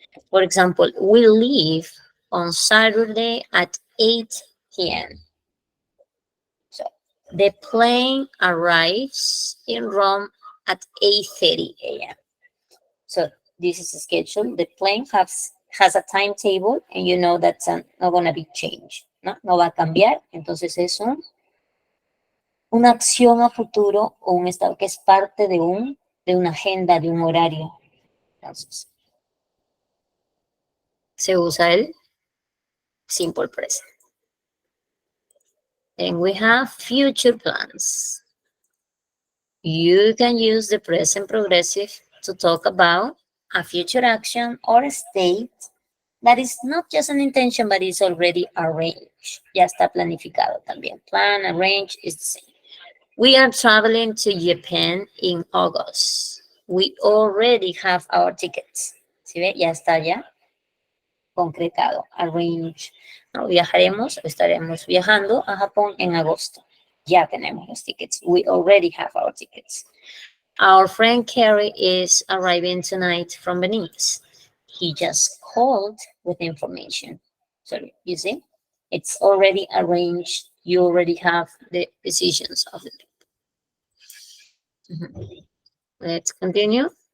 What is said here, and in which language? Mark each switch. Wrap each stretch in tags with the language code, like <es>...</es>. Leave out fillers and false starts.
<en>For example, we leave on Saturday at 8 p.m. So the plane arrives in Rome at 8:30 a.m. So this is a schedule. The plane has a timetable and you know that's not going to be changed.</en> <es>No va a cambiar. Entonces es una acción a futuro o un estado que es parte de una agenda, de un horario. Entonces, se usa el simple present.</es> <en>And we have future plans. You can use the present progressive to talk about a future action or a state that is not just an intention, but is already arranged.</en> <es>Ya está planificado también.</es> <en>Plan, arrange is the same. We are traveling to Japan in August. We already have our tickets.</en> <es>¿Sí ve? Ya está ya concretado. Arrange. No, estaremos viajando a Japón en agosto. Ya tenemos los tickets.</es> <en>We already have our tickets. Our friend Carrie is arriving tonight from Venice. He just called with information. So you see, it's already arranged. You already have the decisions of the people. Let's continue.</en>